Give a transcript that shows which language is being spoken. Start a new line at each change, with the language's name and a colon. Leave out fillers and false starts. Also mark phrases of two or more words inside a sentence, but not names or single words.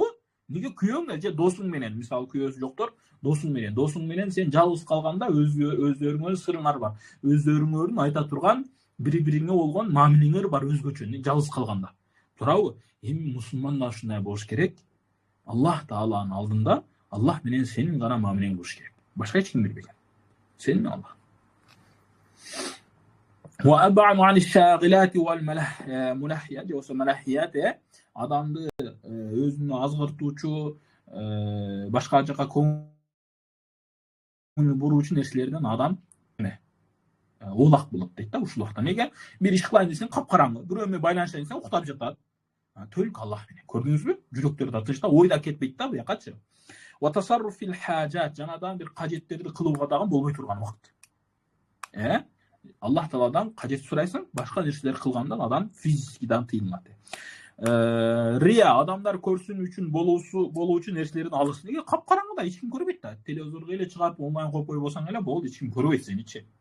Kyrgyz: Неге күйөөң же досуң менен, мисалы күйөөсү жоктор, досуң менен сен жалгыз калганда өздөрүңөр сырыңар бар. Өздөрүңөрдүн айта турган бири-бириңе болгон мамилеңер бар өзгөчө, жалгыз калганда. Туурабы? Эми мусулман да ушундай болуш керек. Аллах Тааланын алдында Аллах менен сенин гана мамилең болуш керек. Башка эч ким билбеген. Сен менен Аллах.
Arabic: وأبعن عن الشاغلات والملهيات
Kyrgyz: yoki malahhiyat адамды өзүнө азгыртуучу, башка жака көңүл буруучу нерселерден адам оолак болот дейт да ушул убакта. Неге? Бир иш кылайын десең капкараңгы, бирөө менен байланышайын десең уктап жатат. Только Аллах менен. Көрдүңүзбү? Жүрөктөр да тынч да, ой да кетпейт да буякачы.
Arabic: وتصرف في الحاجات,
Kyrgyz: жанадан бир кажеттерди кылууга дагы болбой турган убакыт. Аллах Тааладан кажет сурайсың, башка нерселер кылгандан адам физикадан тыйылат. Рия, адамдар көрсүн үчүн болуучу нерселердин алыс. Неге? Капкараңгыда эч ким көрбөйт да. Телевизорго эле чыгарып онлайн коюп кой болсоң эле болду, эч ким көрбөйт сеничи.